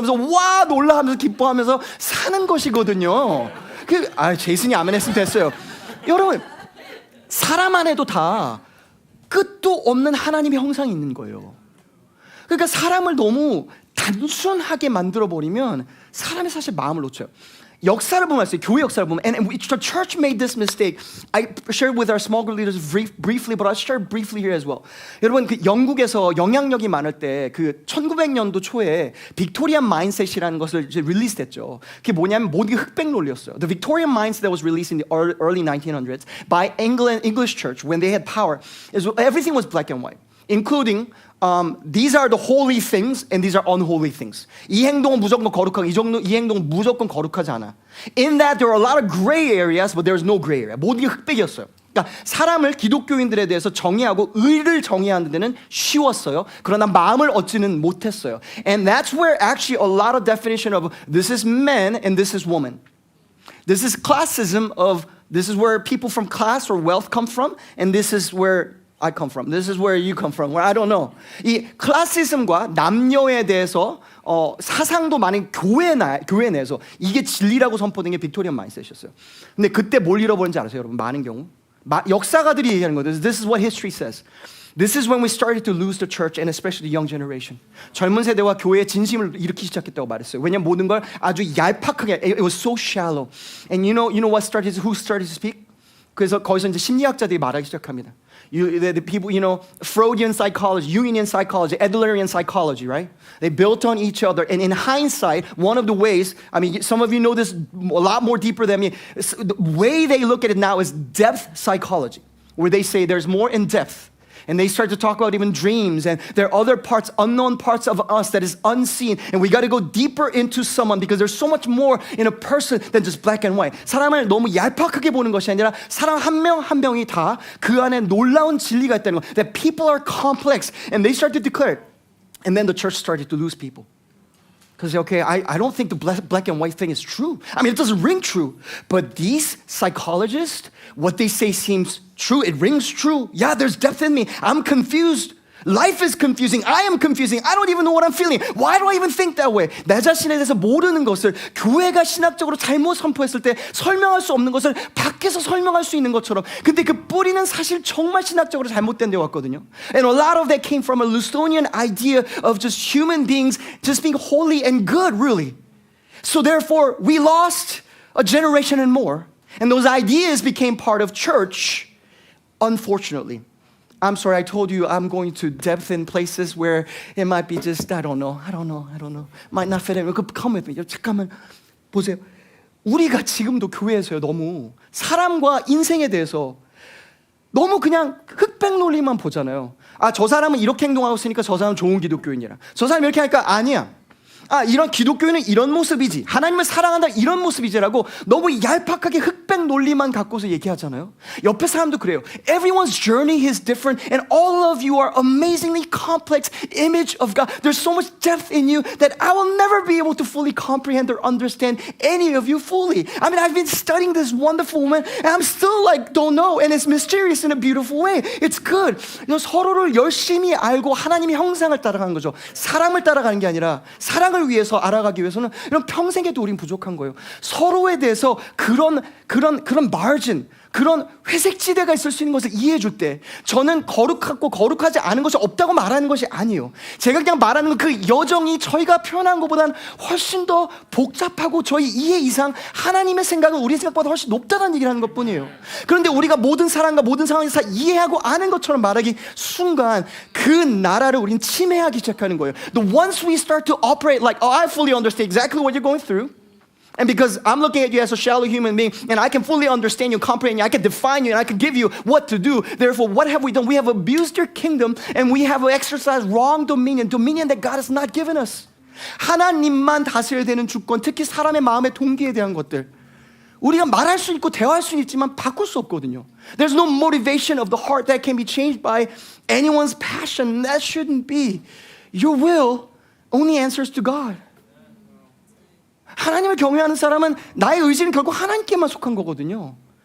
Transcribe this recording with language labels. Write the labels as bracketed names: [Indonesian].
[Korean] 그래서 와, 놀라하면서 기뻐하면서 사는 것이거든요. 제이슨이 아멘 했으면 됐어요. 여러분, 사람 안에도 다 끝도 없는 하나님의 형상이 있는 거예요. 그러니까 사람을 너무 단순하게 만들어버리면 사람이 사실 마음을 놓쳐요. 역사를 보면 알았어요. 교회 역사를 보면, [English] and the church made this mistake. I shared with our small group leaders briefly, but I'll share briefly here as well. [Korean] 여러분, 그 영국에서 영향력이 많을 때 그 1900년도 초에 빅토리안 마인셋이라는 것을 이제 릴리스했죠. 그게 뭐냐면 모든 게 흑백 논리였어요. [English] The Victorian mindset that was released in the early 1900s by English church when they had power is everything was black and white, including these are the holy things and these are unholy things. [Korean] 이 행동은 무조건 거룩하고 이 행동은 무조건 거룩하지 않아. [English] In that there are a lot of gray areas, but there's no gray area. [Korean] 모든 게 흑백이었어요. 그러니까 사람을 기독교인들에 대해서 정의하고 의를 정의하는 데는 쉬웠어요. 그러나 마음을 얻지는 못했어요. [English] And that's where actually a lot of definition of this is man and this is woman. This is classism of this is where people from class or wealth come from, and this is where I come from. This is where you come from. Where I don't know. [Korean] 이 클래시즘과 남녀에 대해서 사상도 많은 교회 내에서 이게 진리라고 선포된 게 빅토리안 마인셋이었어요. 근데 그때 뭘 잃어버린지 알아요, 여러분? 많은 경우 역사가들이 얘기하는 거예요. [English] This is what history says. This is when we started to lose the church and especially the young generation. [Korean] 젊은 세대와 교회의 진심을 잃기 시작했다고 말했어요. 왜냐면 모든 걸 아주 얄팍하게, [English] it was so shallow. And you know what who started to speak? [Korean] 그래서 거기서 이제 심리학자들이 말하기 시작합니다. [English] The people, Freudian psychology, Jungian psychology, Adlerian psychology, right? They built on each other. And in hindsight, one of the ways, some of you know this a lot more deeper than me. The way they look at it now is depth psychology, where they say there's more in depth. And they start to talk about even dreams, and there are other parts, unknown parts of us that is unseen. And we got to go deeper into someone because there's so much more in a person than just black and white. [Korean] 사람을 너무 얄팍하게 보는 것이 아니라 사람 한 명 한 명이 다 그 안에 놀라운 진리가 있다는 거. [English] That people are complex, and they start to declare it. And then the church started to lose people. Because, okay, I don't think the black and white thing is true. It doesn't ring true. But these psychologists, what they say seems true. It rings true. Yeah, there's depth in me. I'm confused. Life is confusing. I am confusing. I don't even know what I'm feeling. Why do I even think that way? [Korean] 내 자신에 대해서 모르는 것을 교회가 신학적으로 잘못 선포했을 때 설명할 수 없는 것을 밖에서 설명할 수 있는 것처럼. 근데 그 뿌리는 사실 정말 신학적으로 잘못된 데 왔거든요. [English] And a lot of that came from a Luciferian idea of just human beings just being holy and good, really. So therefore, we lost a generation and more. And those ideas became part of church, unfortunately. I'm sorry, I told you I'm going to depth in places where it might be just, I don't know. Might not fit in. Come with me. [Korean] 잠깐만 보세요. 우리가 지금도 교회에서요, 너무 사람과 인생에 대해서 너무 그냥 흑백 논리만 보잖아요. 저 사람은 이렇게 행동하고 있으니까 저 사람은 좋은 기독교인이라. 저 사람이 이렇게 하니까 아니야. 이런 기독교인은 이런 모습이지. 하나님을 사랑한다 이런 모습이지라고 너무 얄팍하게 흑백 논리만 갖고서 얘기하잖아요. 옆에 사람도 그래요. [English] Everyone's journey is different and all of you are amazingly complex image of God. There's so much depth in you that I will never be able to fully comprehend or understand any of you fully. I've been studying this wonderful woman and I'm still don't know, and it's mysterious in a beautiful way. It's good. [Korean] 서로를 열심히 알고 하나님의 형상을 따라가는 거죠. 사람을 따라가는 게 아니라 사랑을 위해서 알아가기 위해서는 이런 평생에도 우린 부족한 거예요. 서로에 대해서 그런 margin, 그런 회색지대가 있을 수 있는 것을 이해해 줄 때 저는 거룩하고 거룩하지 않은 것이 없다고 말하는 것이 아니에요. 제가 그냥 말하는 건 그 여정이 저희가 표현한 것보다는 훨씬 더 복잡하고 저희 이해 이상 하나님의 생각은 우리 생각보다 훨씬 높다는 얘기를 하는 것뿐이에요. 그런데 우리가 모든 사람과 모든 상황에서 다 이해하고 아는 것처럼 말하기 순간 그 나라를 우린 침해하기 시작하는 거예요. [English] Once we start to operate like, I fully understand exactly what you're going through. And because I'm looking at you as a shallow human being, and I can fully understand you, comprehend you, I can define you, and I can give you what to do. Therefore, what have we done? We have abused your kingdom, and we have exercised wrong dominion that God has not given us. [Korean] 하나님만 다스려야 되는 주권, 특히 사람의 마음의 동기에 대한 것들. 우리가 말할 수 있고 대화할 수 있지만 바꿀 수 없거든요. [English] There's no motivation of the heart that can be changed by anyone's passion. That shouldn't be. Your will only answers to God. [Korean] 하나님을 경외하는 사람은 나의 의지는 결국 하나님께만 속한 거거든요.